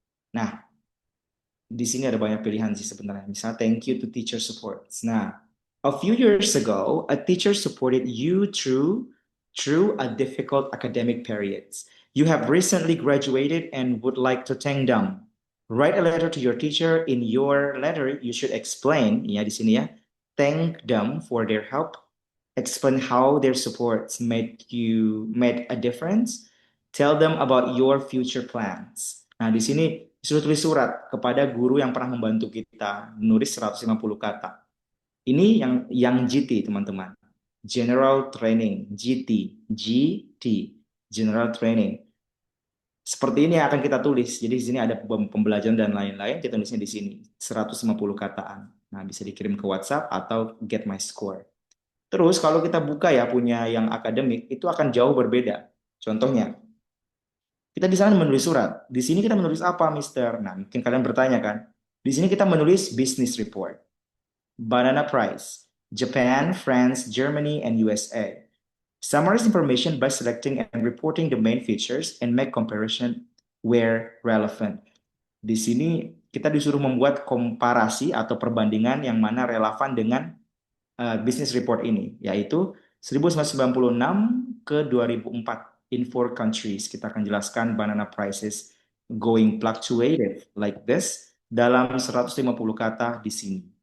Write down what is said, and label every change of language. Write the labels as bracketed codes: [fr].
[id] Nah, di sini ada banyak pilihan sih sebenarnya. Misalnya [en] thank you to teacher supports. Nah, a few years ago, a teacher supported you through a difficult academic periods. You have recently graduated and would like to thank them. Write a letter to your teacher. In your letter, you should explain, [id] ya di sini ya, [en] thank them for their help. Explain how their supports made a difference. Tell them about your future plans. [id] Nah, di sini disuruh tulis surat kepada guru yang pernah membantu kita, nulis 150 kata. Ini yang GT, teman-teman. General Training, GT, General Training. Seperti ini yang akan kita tulis. Jadi di sini ada pembelajaran dan lain-lain, kita tulisnya di sini 150 kataan. Nah, bisa dikirim ke WhatsApp atau Get My Score. Terus kalau kita buka ya punya yang akademik itu akan jauh berbeda. Contohnya, kita di sana menulis surat. Di sini kita menulis apa, Mister? Nah, mungkin kalian bertanya kan. Di sini kita menulis business report. [en] Banana Prize, Japan, France, Germany, and USA. Summarize information by selecting and reporting the main features and make comparison where relevant. [id] Di sini kita disuruh membuat komparasi atau perbandingan yang mana relevan dengan business report ini, yaitu 1996 ke 2004 [en] in 4 countries. [id] Kita akan jelaskan [en] banana prices going fluctuated like this [id] dalam 150 kata di sini.